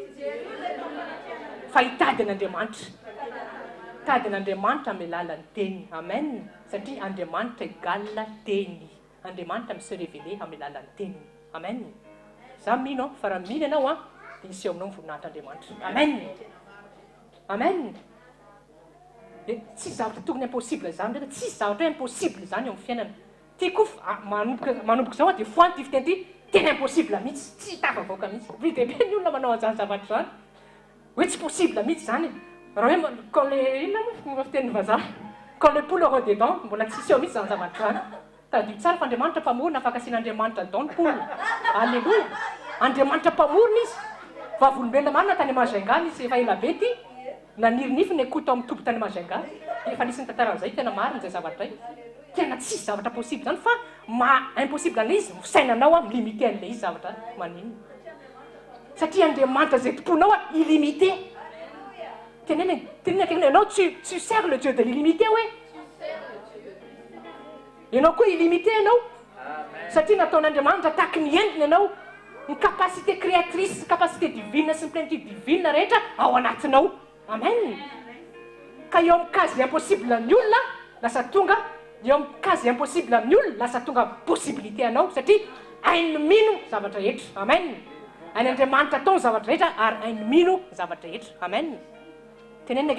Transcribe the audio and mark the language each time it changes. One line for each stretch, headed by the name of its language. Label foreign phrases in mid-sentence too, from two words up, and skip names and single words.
Malagasy: fa hitady an'andriamanitra tady an'andriamanitra amin'ny lalan'ny teny amen satria andriamanitra égale teny andriamanitra
French: mise révélé
Malagasy: amin'ny lalan'ny teny amen za mino fa raha mino ianao dia isy eo aminao mivoninahitr'andriamanitra amen amen tsy zavatra tokony impossible zany ndraika tsy zavatra hoe impossible zany eo amin'ny fiainana tiako manomboka zao dia foany ty fiteny ty tena impossible mihitsy tsy tafavoaka mihitsy be dia be ny olona manao an'izany zavatra zany hoe tsy possible mihitsy zany raha hoe
French: quand le
Malagasy: inona moa fitenin'ny vazaha
French: quand le poule aura des dents
Malagasy: mbola tsisy eo mihitsy zany zavatra zany tadio tsara fa andriamanitra mpamorona afaka asian'andriamanitra dent ny poule alleloia andriamanitra mpamorona izy vavolombelona marina tany Majunga izy efa ela be ty nanirinify écoute amin'ny tompo tany Majunga efa nisy ny tantaran'izay tena marina zay zavatra io tena tsisy zavatra possible zany fa impossible an'le izy sainanao limité an'le izy zavatra maninona satria andriamanitra zay tomponao illimité tenenina akaiky ianao
French: tu sers le Dieu de l'illimité
Malagasy: hoe ianao koa illimité ianao satria nataon'andriamanitra tahaky ny endriny ianao ny
French: capacité créatrice capacité divine
Malagasy: sy ny
French: plénitude divine
Malagasy: rehetra ao anatinao amen ka eo amin'ny
French: case impossible
Malagasy: ny olona lasa tonga eo amin'ny
French: case impossible
Malagasy: amin'ny olona lasa tonga possibilité anao satria hainy mino zavatra rehetra amen any andriamanitra atao ny zavatra rehetra ary hainy mino zavatra rehetra amen tenenina